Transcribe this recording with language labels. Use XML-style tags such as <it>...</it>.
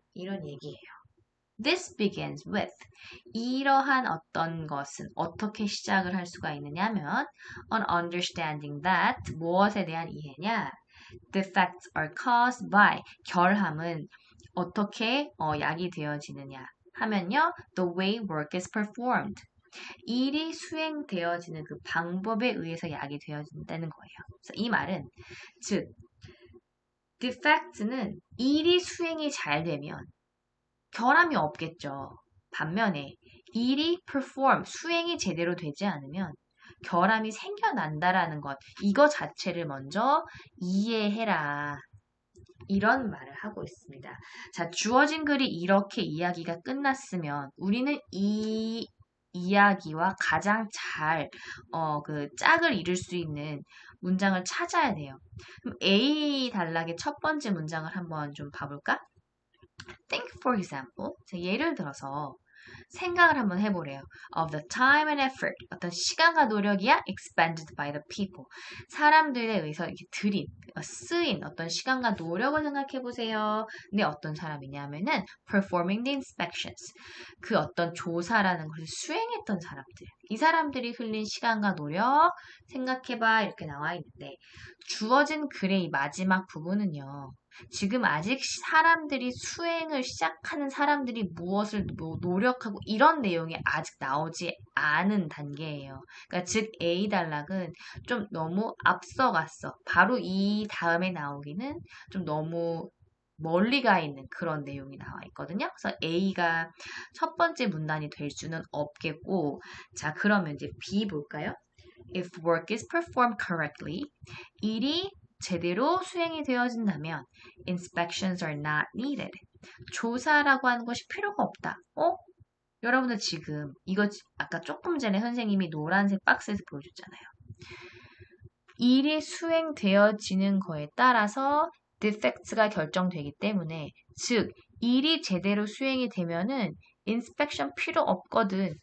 <ko>이런 얘기예요.</ko> <en>This begins with.</en> <ko>이러한 어떤 것은 어떻게 시작을 할 수가 있느냐면</ko> <en>on understanding that.</en> <ko>무엇에 대한 이해냐?</ko> <en>Defects are caused by.</en> <ko>결함은 어떻게 야기되어지느냐 하면요.</ko> <en>The way work is performed.</en> <ko>일이 수행되어지는 그 방법에 의해서 야기되어진다는 거예요. 그래서 이 말은 즉 defect는 일이 수행이 잘 되면 결함이 없겠죠. 반면에 일이 perform, 수행이 제대로 되지 않으면 결함이 생겨난다라는 것, 이거 자체를 먼저 이해해라. 이런 말을 하고 있습니다. 자, 주어진 글이 이렇게 이야기가 끝났으면 우리는 이 이야기와 가장 잘 그 짝을 이룰 수 있는 문장을 찾아야 돼요. 그럼 A 단락의 첫 번째 문장을 한번 좀 봐볼까?</ko> <en>Think for example.</en> <ko>자, 예를 들어서 생각을 한번 해보래요.</ko> <en>Of the time and effort.</en> <ko>어떤 시간과 노력이야</ko> <en>expended by the people.</en> <ko>사람들에 의해서 이렇게 들인, 쓰인 어떤 시간과 노력을 생각해 보세요. 근데 어떤 사람이냐면은</ko> <en>performing the inspections.</en> <ko>그 어떤 조사라는 것을 수행했던 사람들. 이 사람들이 흘린 시간과 노력 생각해봐 이렇게 나와 있는데 주어진 글의 이 마지막 부분은요. 지금 아직 사람들이 수행을 시작하는 사람들이 무엇을 노력하고 이런 내용이 아직 나오지 않은 단계예요. 그러니까 즉 A 단락은 좀 너무 앞서갔어. 바로 이 다음에 나오기는 좀 너무 멀리 가 있는 그런 내용이 나와 있거든요. 그래서 A가 첫 번째 문단이 될 수는 없겠고 자 그러면 이제 B 볼까요?</ko> <en>If work is performed correctly</en> <ko>일이 제대로 수행이 되어진다면</ko> <en>inspections are not needed.</en> <ko>조사라고 하는 것이 필요가 없다. 여러분들 지금 이거 아까 조금 전에 선생님이 노란색 박스에서 보여줬잖아요. 일이 수행되어지는 거에 따라서 defects가 결정되기 때문에 즉 일이 제대로 수행이 되면은 inspection 필요 없거든.</ko>